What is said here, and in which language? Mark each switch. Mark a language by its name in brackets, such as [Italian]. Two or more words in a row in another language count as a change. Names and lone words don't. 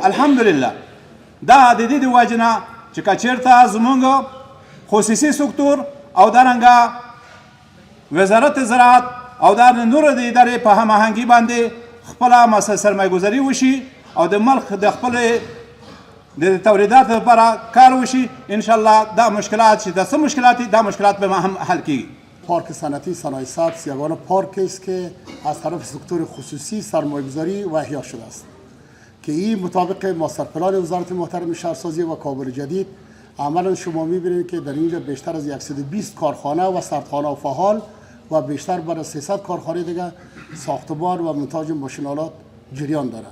[Pashto] الحمدلله دا د دې د وجې نه چې که چېرته زمونږ خصوصي سکتور او دارنګه وزارت زراعت او دا نور د ادارې په هماهنګي باندې خپله سرمایه گذاري وشي او د ملک د خپل د تولیدات لپاره کار وشي، انشاءالله دا مشکلات چې د څه مشکلات دا مشکلات به هم حل کیږي. [Persian] پارک صنعتی صنایع سبز یگانه پارک است که از طرف سکتور خصوصی سرمایه‌گذاری و احیا شده است که این مطابق ماستر پلان وزارت محترم شهرسازی و کابل جدید عملا شما می‌بینید که در اینجا بیشتر از 120 کارخانه و سردخانه فعال و بیشتر بر 300 کارخانه دیگه ساختمان و منتاج ماشین‌آلات جریان دارد.